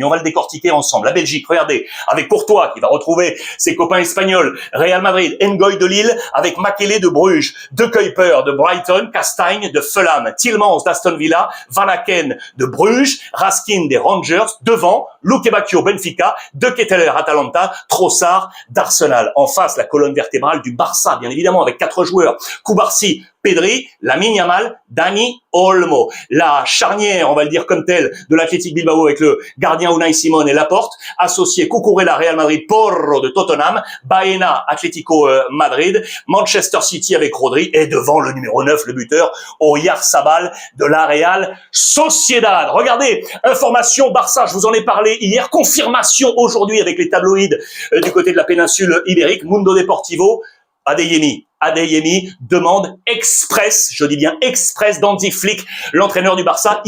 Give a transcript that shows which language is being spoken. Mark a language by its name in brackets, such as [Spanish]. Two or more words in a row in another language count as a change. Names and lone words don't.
[French] On va le décortiquer ensemble. La Belgique, regardez, avec Courtois qui va retrouver ses copains espagnols, Real Madrid, Ngoy de Lille, avec Makélélé de Bruges, De Kuyper de Brighton, Castagne de Fulham, Tielemans d'Aston Villa, Van Aken de Bruges, Raskin des Rangers, devant, Luque Bacchio Benfica, De Ketteler Atalanta, Trossard d'Arsenal. En face, la colonne vertébrale du Barça, bien évidemment, avec 4 joueurs. Koubarsi, Pedri, Lamine Yamal, Dani Olmo. La charnière, on va le dire comme telle, de l'Athletic Bilbao avec le gardien Unai Simon et Laporte, associé Cucurella, Real Madrid, Porro de Tottenham, Baena, Atlético Madrid, Manchester City avec Rodri, et devant le numéro 9, le buteur, Oyarzabal de la Real Sociedad. Regardez, information Barça, je vous en ai parlé hier, confirmation aujourd'hui avec les tabloïds du côté de la péninsule ibérique, Mundo Deportivo, Adeyemi demande express, je dis bien express, d'Hansi Flick, l'entraîneur du Barça.